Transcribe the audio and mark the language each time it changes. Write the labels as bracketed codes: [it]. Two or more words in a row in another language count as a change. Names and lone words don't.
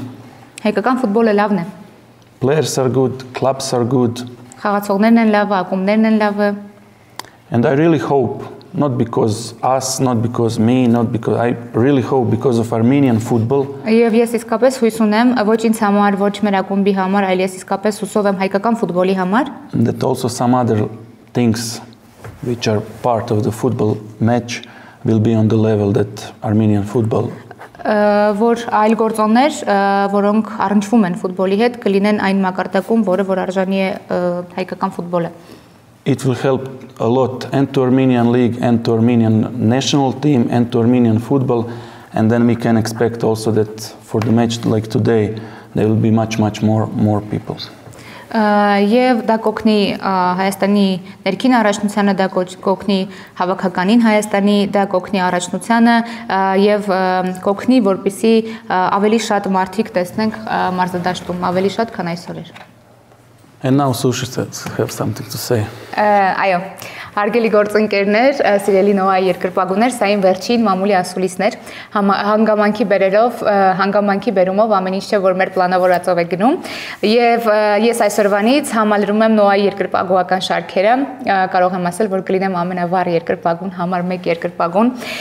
[hy] Հայկական ֆուտբոլը լավն է։ [en] Players are good, clubs are good. [hy] Խաղացողներն են լավը, ակումբներն են լավը։ [en] And I really hope, not because us, not because me, not because I really hope because of Armenian football. [hy] Եվ ես իսկապես հույս ունեմ ոչ ինձ համար, ոչ մեր ակումբի համար, այլ ես իսկապես հուսով եմ հայկական ֆուտբոլի համար։ [en] That also some other things which are part of the football match will be on the level that Armenian football. [hy] Որ այլ գործոններ, որոնք առնչվում են ֆուտբոլի հետ, կլինեն այն մակարդակում, որ արժանի է հայկական ֆուտբոլը։ [en] It will help a lot and to Armenian league and to Armenian national team and to Armenian football, and then we can expect also that for the match like today there will be much more people. [hy] Եվ դա կօգնի Հայաստանի ներքին առաջնությանը, դա կօգնի հավաքականին Հայաստանի, դա կօգնի առաջնությանը եւ կօգնի որպեսզի ավելի շատ մարդիկ տեսնենք մարզադաշտում, ավելի շատ քան այսօր էր։ [en] And now Sushi have something to say. [hy] Այո, հարգելի գործընկերներ, սիրելի Նոայի երկրպագուներ, սա իմ վերջին մամուլի ասուլիսներ, հանգամանքի բերումով ամեն ինչ չէ, որ մեր պլանավորածով է գնում, եւ ես այսօրվանից համալրում եմ Նոայի երկրպագուական շարքերը, կարող եմ ասել, որ կլինեմ ամենավառ երկրպագուն, համար 1 երկրպագուն։